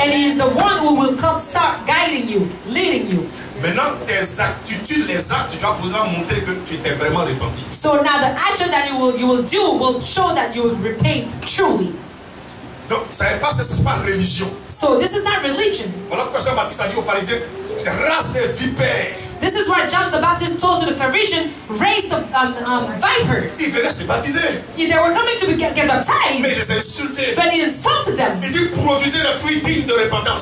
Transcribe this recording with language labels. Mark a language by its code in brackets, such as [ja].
[en] And He is the one who will come start guiding you, leading you. [fr] Maintenant, tes attitudes, les actes, tu vas pouvoir montrer que tu t'es vraiment repenti. [en] So now the action that you will do will show that you will repent truly. [fr] Donc, ça n'est pas religion. [en] So this is not religion. [fr] Voilà pourquoi Jean-Baptiste a dit aux pharisiens, race des vipères. [en] This is what John the Baptist told to the Pharisee, race of viper. [fr] Ils venaient se baptiser, [en] They were coming to get [fr] mais [en] baptized, [fr] ils les insultaient. [en] but He insulted them. [fr] Il dit, produisez des fruits dignes de repentance.